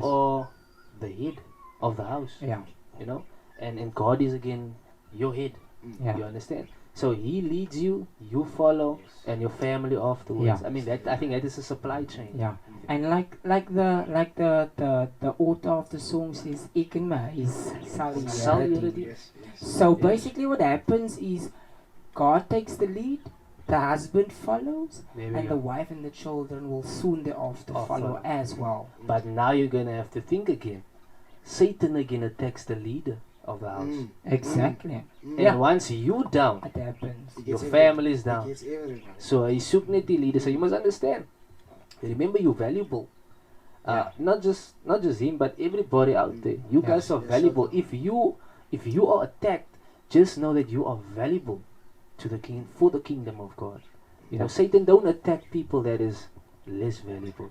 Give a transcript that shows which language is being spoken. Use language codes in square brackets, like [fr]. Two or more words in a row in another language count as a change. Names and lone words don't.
[en] are the head of the house. Yeah. And God is again your head. Yeah. You understand? So He leads you, you follow, Yes. and your family afterwards. Yeah. I mean I think that is a supply chain. Yeah. And like the author of the song says, [af] "Ek en my is Sal [en] solidarity." jy Yes. So Yes. basically what happens is God takes the lead, the husband follows, There we and go. the wife and the children will soon thereafter follow Follow. as well. But now you're gonna have to think again. Satan again attacks the leader of the house. Exactly. And Yeah. once you down, It happens. your family is down. It's everyone. [af] So hy soek net die leader. [en] So you must understand. Remember you're valuable. Not just him, but everybody out there. You Yeah. guys are Yes, valuable. certainly. If you are attacked, just know that you are valuable to the king for the kingdom of God. You know, Yeah. Satan don't attack people that is less valuable.